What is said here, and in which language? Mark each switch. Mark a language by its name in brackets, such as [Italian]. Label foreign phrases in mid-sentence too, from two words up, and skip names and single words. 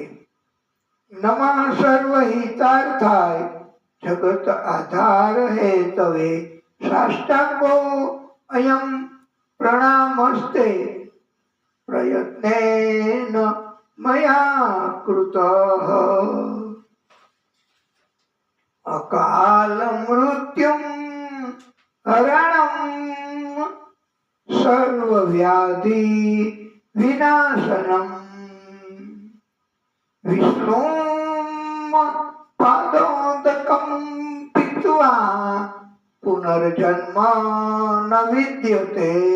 [Sanskrit] નમઃ સર્વ હિતાર્થાય જગત આધાર હે તવે સાષ્ટાંગો અયમ પ્રણામસ્તે પ્રયત્નેન મયા કૃતઃ। અકાલ મૃત્યુમ હરણમ सर्व व्याधि विनाशनम विष्णु पादोदकम पीत्वा पुनर्जन्म न विद्यते।